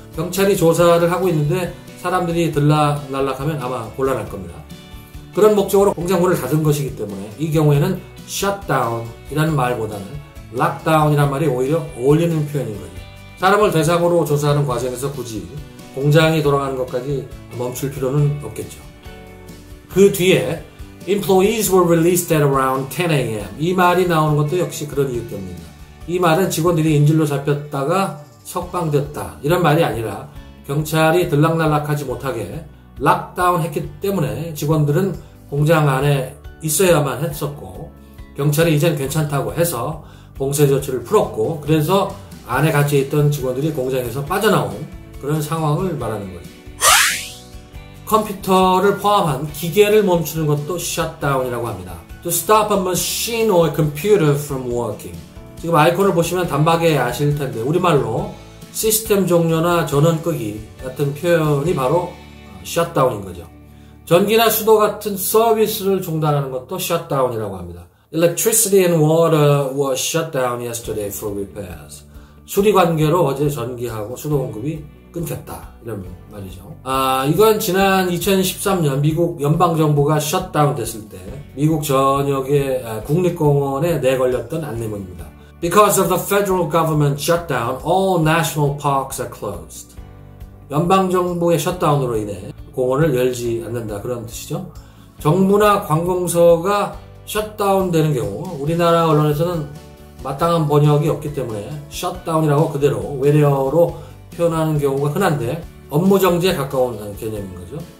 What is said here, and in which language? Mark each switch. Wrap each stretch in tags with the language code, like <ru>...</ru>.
<ko>경찰이 조사를 하고 있는데 사람들이 들락날락하면 아마 곤란할 겁니다. 그런 목적으로 공장 문을 닫은 것이기 때문에 이 경우에는 shutdown이라는 말보다는 lockdown이라는 말이 오히려 어울리는 표현인 거죠. 사람을 대상으로 조사하는 과정에서 굳이 공장이 돌아가는 것까지 멈출 필요는 없겠죠. 그 뒤에</ko> <en>Employees were released at around 10 a.m.</en> <ko>이 말이 나오는 것도 역시 그런 이유 때문입니다. 이 말은 직원들이 인질로 잡혔다가 석방됐다 이런 말이 아니라 경찰이 들락날락하지 못하게 락다운 했기 때문에 직원들은 공장 안에 있어야만 했었고, 경찰이 이젠 괜찮다고 해서 봉쇄 조치를 풀었고, 그래서 안에 갇혀 있던 직원들이 공장에서 빠져나온 그런 상황을 말하는 거죠. 컴퓨터를 포함한 기계를 멈추는 것도 shutdown이라고 합니다.</ko> <en>To stop a machine or a computer from working.</en> <ko>지금 아이콘을 보시면 단박에 아실 텐데 우리말로 시스템 종료나 전원 끄기 같은 표현이 바로 shutdown인 거죠. 전기나 수도 같은 서비스를 중단하는 것도 shutdown이라고 합니다.</ko> <en>Electricity and water were shut down yesterday for repairs.</en> <ko>수리 관계로 어제 전기하고 수도 공급이 끊겼다 이런 말이죠. 이건 지난 2013년 미국 연방정부가 셧다운 됐을 때 미국 전역의 국립공원에 내걸렸던 안내문입니다.</ko> <en>Because of the federal government shutdown, all national parks are closed.</en> <ko>연방정부의 셧다운으로 인해 공원을 열지 않는다 그런 뜻이죠. 정부나 관공서가 셧다운 되는 경우 우리나라 언론에서는 마땅한 번역이 없기 때문에 셧다운이라고 그대로 외래어로 표현하는 경우가 흔한데 업무 정지에 가까운 개념인 거죠.</ko>